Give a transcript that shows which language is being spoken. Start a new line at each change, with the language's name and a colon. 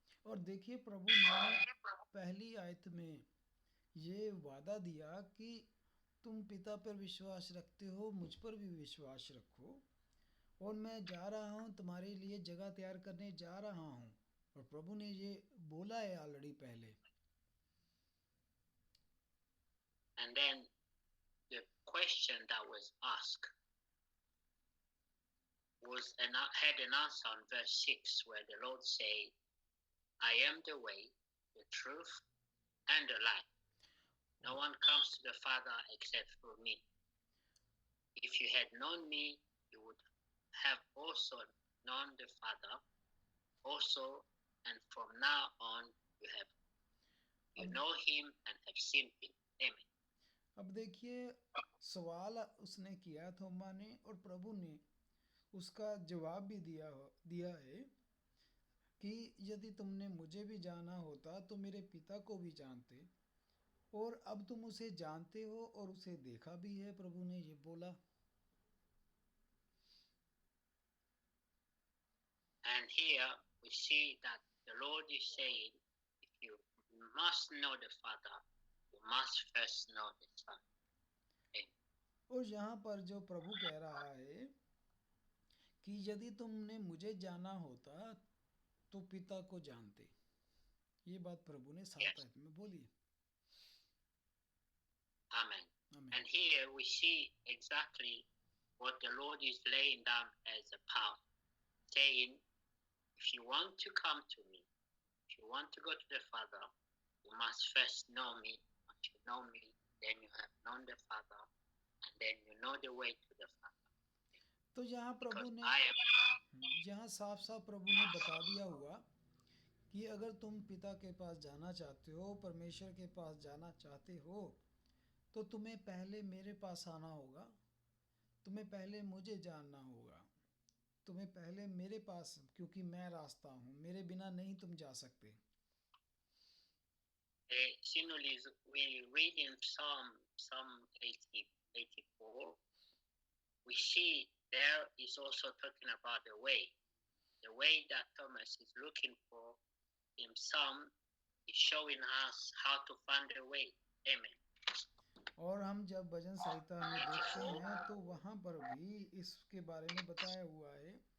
Hindi: और देखिए प्रभु ने पहली आयत में ये वादा दिया कि तुम पिता पर विश्वास रखते हो, मुझ पर भी विश्वास रखो, और मैं जा रहा हूँ तुम्हारे लिए जगह तैयार करने जा रहा हूँ। और प्रभु ने ये बोला है ऑलरेडी पहले।
English: And then the question that was asked had an answer in verse 6 where the Lord said, I am the way, the truth, and the life. No one comes to the Father except through me. If you had known me, you would have also known the Father also, and from now on you know him and have seen him. Amen.
Hindi: अब देखिए सवाल उसने किया थोमा ने, और प्रभु ने उसका जवाब भी दिया है कि यदि तुमने मुझे भी जाना होता तो मेरे पिता को भी जानते, और अब तुम उसे जानते हो और उसे देखा भी है। प्रभु ने ये बोला।
English: And here we see that the Lord is saying, if you must know the Father, you must first know the Son.
Hindi: और यहाँ पर जो प्रभु कह रहा है कि यदि तुमने मुझे जाना होता तो पिता को जानते, ये बात प्रभु ने 7 आयत में बोली।
English: Amen. And here we see exactly what the Lord is laying down as a path, saying, if you want to come to me, if you want to go to the Father, you must first know me. Once you know me, then you have known the Father, and then you know the way to the Father.
Hindi: तो यहाँ प्रभु ने यहाँ साफ साफ प्रभु ने बता दिया हुआ कि अगर तुम पिता के पास जाना चाहते हो, परमेश्वर के पास जाना चाहते हो, तो तुम्हें पहले मेरे पास आना होगा, तुम्हें पहले मुझे जानना होगा, तुम्हें पहले मेरे पास, क्योंकि मैं रास्ता हूँ, मेरे बिना नहीं तुम जा सकते।
English: Similarly, when you read in Psalm 84, we see there is also talking about the way that Thomas is looking for in Psalm is showing us how to find the way. Amen.
Hindi: और हम जब भजन संहिता में देखते हैं तो वहाँ पर भी इसके बारे में बताया हुआ है।